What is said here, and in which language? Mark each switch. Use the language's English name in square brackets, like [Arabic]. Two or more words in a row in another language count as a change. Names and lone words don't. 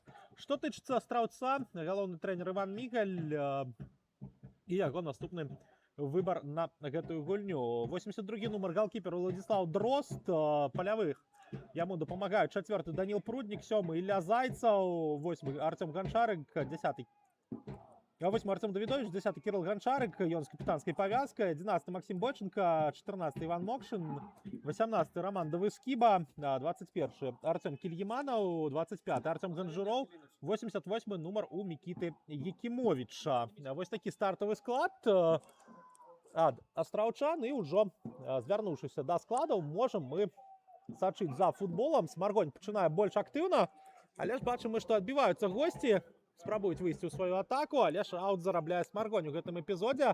[Belarusian] Што тычыцца астраўца, галоўны трэнер Іван Мігаль і яго наступны выбар на гэтую гульню. 82-гі нумар голкіпер Владислав Дрозд, палявых яму дапамагаюць 4-й Даніл Пруднік, 7-й Ілля Зайцаў, 8-й Артём Ганчарык, 10-й 8-й Артём Давідович, 10-й Кірыл Ганчарык, ён з капітанскай павязкай, 11-й Максим Бойченко, 14-й Іван Мокшин, 18-й Роман Давыскіба, 21-й Артём Кільяманаў, 25-й Артём Ганжуроў, 88-й нумар у Мікіты Якімовіча. Вось такі стартавы склад ад астраўчан, і ўжо звярнуўшыся да складаў, можам мы сачыць за футболам. Смаргонь пачынае больш актыўна, але ж бачым мы, што адбіваюцца госці, спрабуюць выйсці ў сваю атаку, але ж аут зарабляе Смаргонь у гэтым эпізодзе.